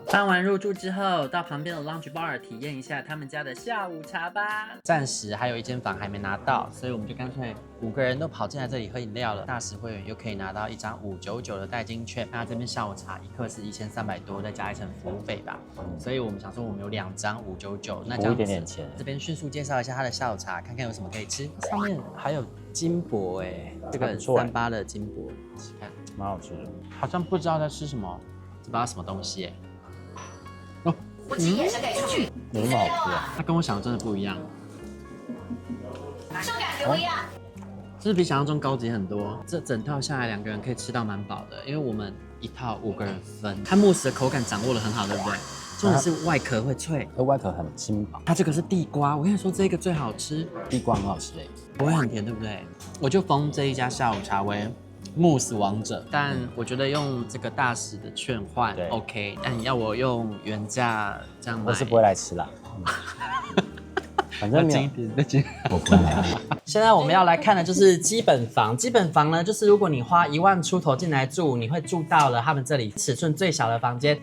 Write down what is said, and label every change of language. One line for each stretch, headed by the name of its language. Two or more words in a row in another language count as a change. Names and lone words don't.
Chinese: 辦完入住之後，到旁邊的
English: lounge bar
Chinese: 體驗一下他們家的下午茶吧。暫時還有1間房還沒拿到，所以我們就乾脆5個人都跑進來這裡喝飲料了。大使會員又可以拿到1張599的代金券。那這邊下午茶1客是1300多，再加一層服務費吧。所以我們想說我們有2張599，那這樣子一點點錢。這邊迅速介紹一下他的下午茶，看看有什麼可以吃。上面還有金箔哎，這個38的金箔，吃看，蠻好吃的。好像不知道在吃什麼，不知道什麼東西哎。哦，我其实也是可以出去，有那麼好吃啊？它跟我想的真的不一樣，手感不一樣。就是比想象中高級很多。這整套下來2個人可以吃到蠻飽的，因為我們一套5個人分。它慕斯的口感掌握得很好，對不对？重點是外殼會脆，它外殼很輕薄。它這個是地瓜，我跟你說這個最好吃，地瓜很好吃不會很甜，對不對？我就封這一家下午茶為慕斯王者，但我覺得用這個大使的券換 OK， 但你要我用原價這樣買，我是不會來吃啦。反正近一點，再近。我不會來。現在我們要來看的就是基本房。基本房呢，就是如果你花1萬出頭進來住，你會住到了他們這裡尺寸最小的房間。